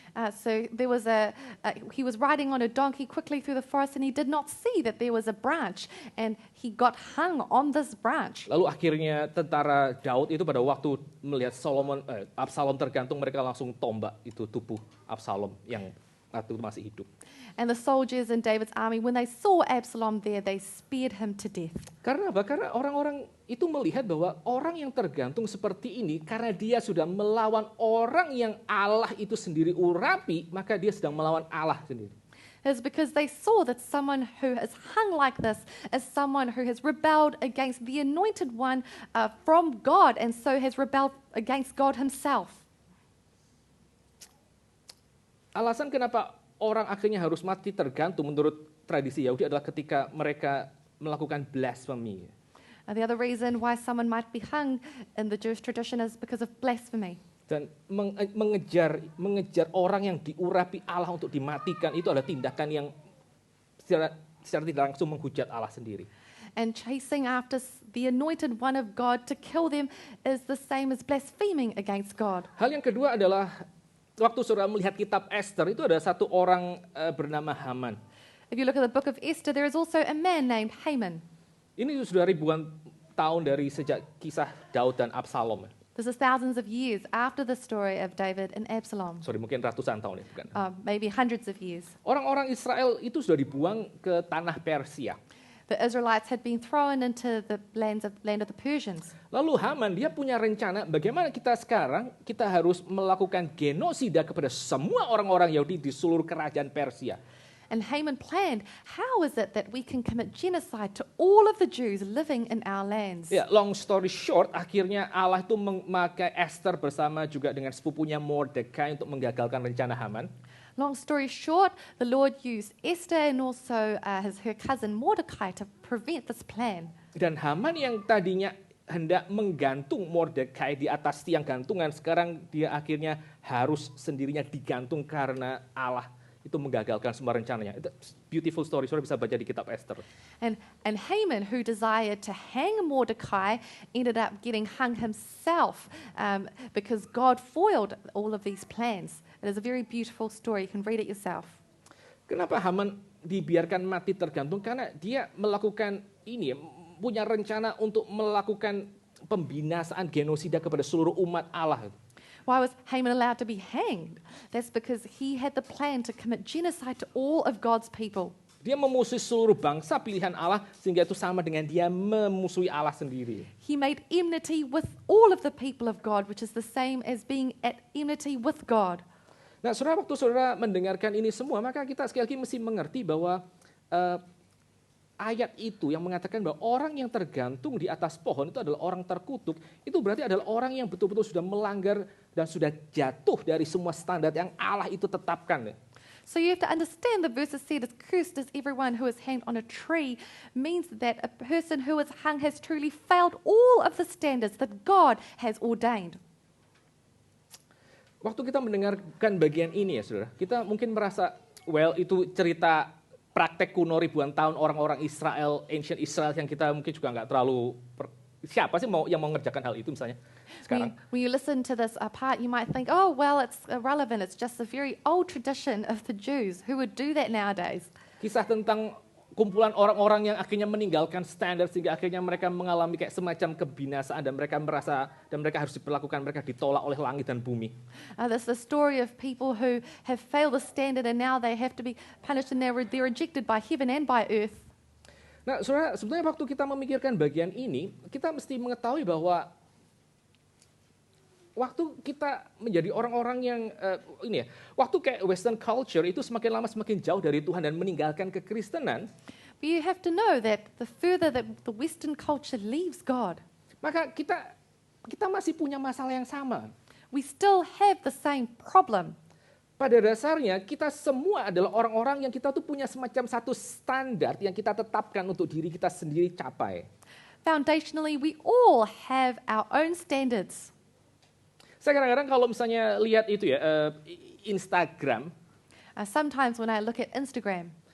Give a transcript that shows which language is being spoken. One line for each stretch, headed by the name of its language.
English: So there was he was riding on a donkey quickly through the forest, and he did not see that there was a branch, and he got hung on this branch.
Indonesian: Lalu akhirnya tentara Daud itu pada waktu melihat Absalom tergantung, mereka langsung tombak itu tubuh Absalom yang waktu itu masih hidup.
English: And the soldiers in David's army, when they saw Absalom there, they speared him to death.
Indonesian: Karena apa? Karena orang-orang itu melihat bahwa orang yang tergantung seperti ini, karena dia sudah melawan orang yang Allah itu sendiri urapi, maka dia sedang melawan Allah sendiri.
English: It's because they saw that someone who is hung like this is someone who has rebelled against the anointed one from God, and so has rebelled against God himself.
Indonesian: Alasan kenapa orang akhirnya harus mati tergantung menurut tradisi Yahudi adalah ketika mereka melakukan blasphemy.
English: The other reason why someone might be hung in the Jewish tradition is because of blasphemy.
Indonesian: Dan mengejar orang yang diurapi Allah untuk dimatikan itu adalah tindakan yang secara tidak langsung menghujat Allah sendiri.
English: And chasing after the anointed one of God to kill them is the same as blaspheming against God.
Indonesian: Hal yang kedua adalah waktu saudara melihat kitab Esther itu ada satu orang bernama Haman.
English: If you look at the book of Esther, there is also a man named Haman.
Indonesian: Ini sudah ribuan tahun dari sejak kisah Daud dan Absalom.
English: This is thousands of years after the story of David and Absalom.
Indonesian: Sorry, mungkin ratusan tahun ya, bukan?
English: Maybe hundreds of years.
Indonesian: Orang-orang Israel itu sudah dibuang ke tanah Persia.
English: The Israelites had been thrown into the land of the Persians.
Indonesian: Lalu Haman dia punya rencana bagaimana kita harus melakukan genosida kepada semua orang-orang Yahudi di seluruh kerajaan Persia.
English: And Haman planned, how is it that we can commit genocide to all of the Jews living in our lands?
Indonesian: Ya,
English: long story short,
Indonesian: akhirnya Allah itu memakai Esther bersama juga dengan sepupunya Mordekai untuk menggagalkan rencana Haman.
English: Long story short, the Lord used Esther and also her cousin Mordecai to prevent this plan.
Indonesian: Dan Haman yang tadinya hendak menggantung Mordekai di atas tiang gantungan, sekarang dia akhirnya harus sendirinya digantung karena Allah itu menggagalkan semua rencananya. Itu
English: beautiful story.
Indonesian: Saudara bisa baca di kitab Esther.
English: And Haman, who desired to hang Mordecai, ended up getting hung himself because God foiled all of these plans. It is a very beautiful story. You can read it yourself.
Indonesian: Kenapa Haman dibiarkan mati tergantung? Karena dia melakukan ini, punya rencana untuk melakukan pembinasaan genosida kepada seluruh umat Allah.
English: Why was Haman allowed to be hanged? That's because he had the plan to commit genocide to all of God's people.
Indonesian: Dia memusuhi seluruh bangsa pilihan Allah sehingga itu sama dengan dia memusuhi Allah sendiri.
English: He made enmity with all of the people of God, which is the same as being at enmity with God.
Indonesian: Nah, saudara, waktu saudara mendengarkan ini semua, maka kita sekali lagi mesti mengerti bahwa ayat itu yang mengatakan bahwa orang yang tergantung di atas pohon itu adalah orang terkutuk, itu berarti adalah orang yang betul-betul sudah melanggar dan sudah jatuh dari semua standar yang Allah itu tetapkan.
English: So you have to understand the verses said, as cursed is everyone who is hanged on a tree, means that a person who is hung has truly failed all of the standards that God has ordained.
Indonesian: Waktu kita mendengarkan bagian ini ya saudara, kita mungkin merasa, well itu cerita praktek kuno ribuan tahun orang-orang Israel,
English: ancient Israel
Indonesian: yang kita mungkin juga nggak terlalu, siapa sih yang mau ngerjakan hal itu misalnya sekarang?
English: When you listen to this part, you might think, oh, well, it's irrelevant. It's just a very old tradition of the Jews. Who would do that nowadays?
Indonesian: Kisah tentang kumpulan orang-orang yang akhirnya meninggalkan standar sehingga akhirnya mereka mengalami kayak semacam kebinasaan dan mereka merasa dan mereka harus diperlakukan, mereka ditolak oleh langit dan bumi.
English: There's the story of people who have failed the standard and now they have to be punished and they're rejected by heaven and by earth.
Indonesian: Nah, saudara, sebenarnya waktu kita memikirkan bagian ini, kita mesti mengetahui bahwa waktu kita menjadi orang-orang yang waktu kayak Western culture itu semakin lama semakin jauh dari Tuhan dan meninggalkan kekristenan,
English: But you have to know that the further that the Western culture leaves God,
Indonesian: maka kita masih punya masalah yang sama.
English: we still have the same problem.
Indonesian: Pada dasarnya kita semua adalah orang-orang yang kita tuh punya semacam satu standar yang kita tetapkan untuk diri kita sendiri capai.
English: Foundationally, we all have our own standards.
Indonesian: Saya kadang-kadang kalau misalnya lihat itu Instagram,
English: Sometimes when I look at Instagram,